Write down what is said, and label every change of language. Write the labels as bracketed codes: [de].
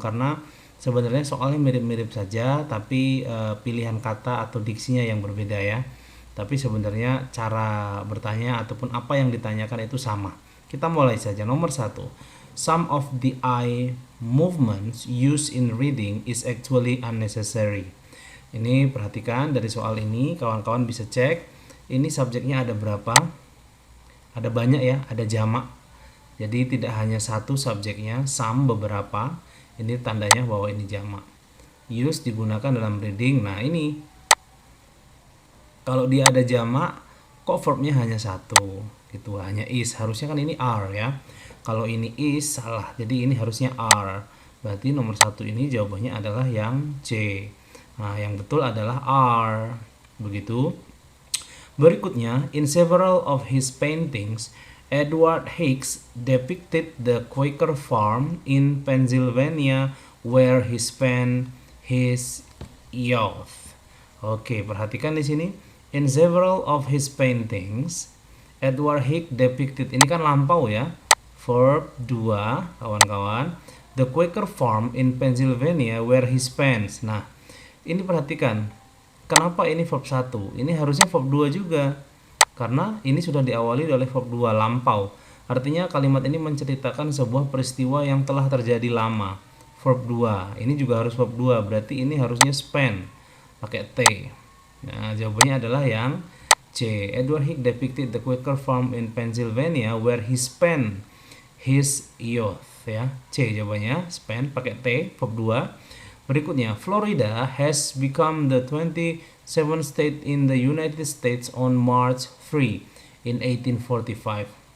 [id] Karena sebenarnya soalnya mirip-mirip saja, tapi pilihan kata atau diksinya yang berbeda ya. Tapi sebenarnya cara bertanya ataupun apa yang ditanyakan itu sama. Kita mulai saja. Nomor satu, [en] some of the eye movements used in reading is actually unnecessary. [id] Ini perhatikan dari soal ini, kawan-kawan bisa cek. Ini subjeknya ada berapa? Ada banyak ya, ada jamak. Jadi tidak hanya satu subjeknya, some beberapa. Ini tandanya bahwa ini jamak. Use digunakan dalam reading. Nah ini, kalau dia ada jamak, kok verbnya hanya satu? Gitu, hanya is. Harusnya kan ini are ya. Kalau ini is salah, jadi ini harusnya are. Berarti nomor satu ini jawabannya adalah yang C. Nah yang betul adalah are. Begitu. Berikutnya, [en] in several of his paintings, Edward Hicks depicted the Quaker farm in Pennsylvania where he spent his youth. [id] Oke, perhatikan di sini. [en] In several of his paintings, Edward Hicks depicted, [id] ini kan lampau ya, verb 2 kawan-kawan, [en] the Quaker farm in Pennsylvania where he spends. [id] Nah ini perhatikan, kenapa ini verb 1, ini harusnya verb 2 juga, karena ini sudah diawali oleh verb 2 lampau. Artinya kalimat ini menceritakan sebuah peristiwa yang telah terjadi lama. Verb 2 ini juga harus verb 2, berarti ini harusnya spend pakai T. Nah jawabannya adalah yang C. [en] Edward Hicks depicted the Quaker farm in Pennsylvania where he spent his youth ya. [id] C jawabannya, spend pakai T, verb 2. Berikutnya, [en] Florida has become the 27th state in the United States on March 3 in 1845.